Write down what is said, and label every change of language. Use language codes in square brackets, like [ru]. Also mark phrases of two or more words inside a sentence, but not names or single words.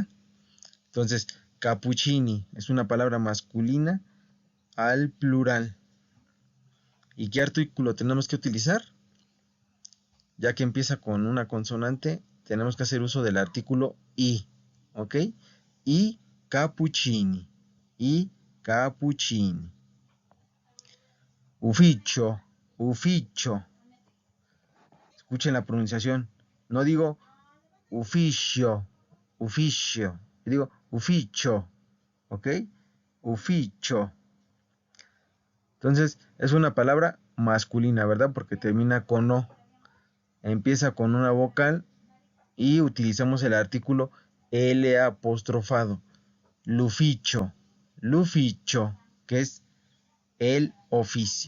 [es] Entonces, cappuccini es una palabra masculina al plural. ¿Y qué artículo tenemos que utilizar? Ya que empieza con una consonante, tenemos que hacer uso del artículo I, ¿ok? Y cappuccini, y cappuccini. Ufficio, ufficio. Escuchen la pronunciación. No digo ufficio, ufficio. Digo ufficio, ¿ok? Ufficio. Entonces, es una palabra masculina, ¿verdad? Porque termina con O. Empieza con una vocal y utilizamos el artículo L apostrofado. [it] L'ufficio, l'ufficio, [es] que es el oficio.